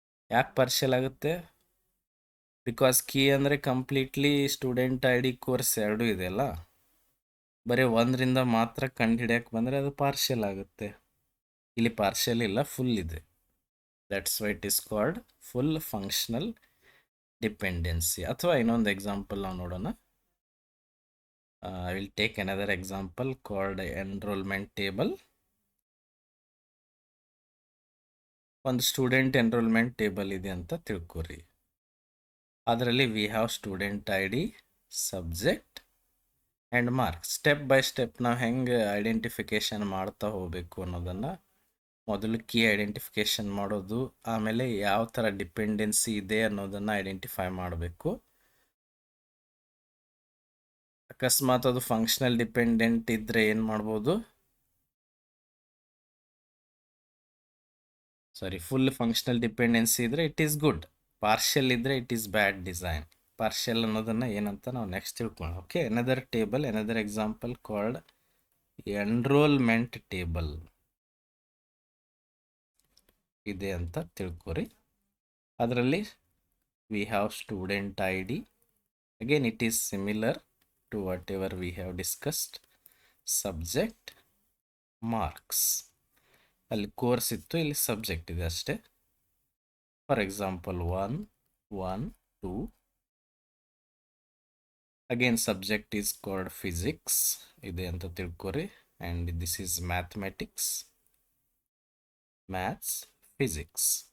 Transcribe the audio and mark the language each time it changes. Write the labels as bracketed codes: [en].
[kn] ಯಾಕೆ ಪಾರ್ಷಿಯಲ್ ಆಗುತ್ತೆ? Because key ಅಂದರೆ completely student I D course ಎರಡೂ ಇದೆಯಲ್ಲ, ಬರೀ ಒಂದರಿಂದ ಮಾತ್ರ ಕಂಡುಹಿಡಿಯಕ್ಕೆ ಬಂದರೆ ಅದು ಪಾರ್ಷಿಯಲ್ ಆಗುತ್ತೆ. ಇಲ್ಲಿ ಪಾರ್ಷಿಯಲ್ ಇಲ್ಲ, ಫುಲ್ ಇದೆ. [en] That's why it is called full functional dependency. [kn] ಅಥವಾ ಇನ್ನೊಂದು ಎಕ್ಸಾಂಪಲ್ ನಾವು ನೋಡೋಣ. [en] I will take another example called enrollment table. [kn] ಒಂದು ಸ್ಟೂಡೆಂಟ್ ಎನ್ರೋಲ್ಮೆಂಟ್ ಟೇಬಲ್ ಇದೆ ಅಂತ ತಿಳ್ಕೊರಿ. ಅದರಲ್ಲಿ [en] We have student I D, subject and marks. [kn] Step by step ನಾವು ಹೆಂಗೆ ಐಡೆಂಟಿಫಿಕೇಷನ್ ಮಾಡ್ತಾ ಹೋಗಬೇಕು ಅನ್ನೋದನ್ನು, ಮೊದಲು ಕೀ ಐಡೆಂಟಿಫಿಕೇಷನ್ ಮಾಡೋದು, ಆಮೇಲೆ ಯಾವ ಥರ ಡಿಪೆಂಡೆನ್ಸಿ ಇದೆ ಅನ್ನೋದನ್ನು ಐಡೆಂಟಿಫೈ ಮಾಡಬೇಕು. ಅಕಸ್ಮಾತ್ ಅದು ಫಂಕ್ಷನಲ್ ಡಿಪೆಂಡೆಂಟ್ ಇದ್ದರೆ ಏನು ಮಾಡ್ಬೋದು? ಫುಲ್ ಫಂಕ್ಷನಲ್ ಡಿಪೆಂಡೆನ್ಸಿ ಇದ್ದರೆ [en] It is good. [kn] ಪಾರ್ಷಿಯಲ್ ಇದ್ದರೆ [en] It is bad design. [kn] Partial ಅನ್ನೋದನ್ನು ಏನಂತ ನಾವು ನೆಕ್ಸ್ಟ್ ತಿಳ್ಕೊಳ್ಳೋಣ. Okay, [en] another table, another example called enrolment table [kn] ಇದೆ ಅಂತ ತಿಳ್ಕೊರಿ. ಅದರಲ್ಲಿ [en] We have student I D. Again it is similar to whatever we have discussed. Subject, marks. [kn] ಅಲ್ಲಿ course ಇತ್ತು, ಇಲ್ಲಿ ಸಬ್ಜೆಕ್ಟ್ ಇದೆ ಅಷ್ಟೇ. For example 1, 1, 2. [en] again subject is called physics [kn] ಇದೆ ಅಂತ ತಿಳ್ಕೊರಿ. [en] And this is mathematics, maths, physics.